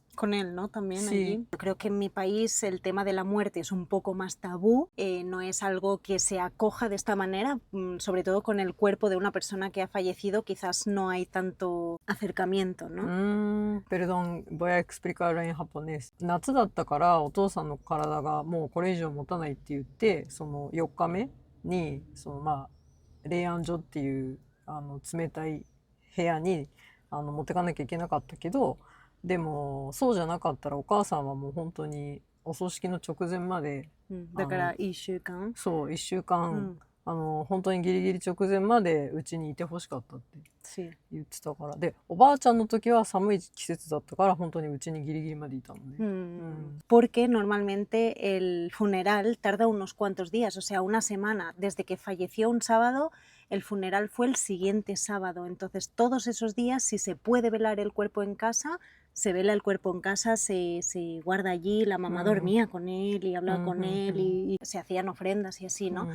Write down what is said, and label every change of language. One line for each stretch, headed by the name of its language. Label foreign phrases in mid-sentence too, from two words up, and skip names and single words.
Spanish: Con él, ¿no? También allí. Yo creo que en mi país el tema de la muerte es un poco más tabú, no es algo que se acoja de esta manera, sobre todo con el cuerpo de una persona que ha fallecido, quizás no hay tanto acercamiento, ¿no? Perdón, voy a explicarlo en japonés.
Japanese: 夏だったからお父さんの体がもうこれ以上持たないって言って、その4日目に霊安所っていう冷たい部屋に持ってかなきゃいけなかったけど、でもそうじゃなかったらお母さんはもう本当にお葬式の直前まで、だから1週間。そう、1週間、本当にギリギリ直前までうちにいてほしかったって
Spanish: Sí.
Japanese: 言ってたから。で、おばあちゃんの時は寒い季節だったから、本当にうちにギリギリまでいたのね。
Spanish: Porque normalmente el funeral tarda unos cuantos días, o sea, una semana. Desde que falleció un sábado, el funeral fue el siguiente sábado. Entonces, todos esos días, si se puede velar el cuerpo en casa, se vela el cuerpo en casa, se guarda allí, la mamá dormía con él y hablaba con él y se hacían ofrendas y así, ¿no?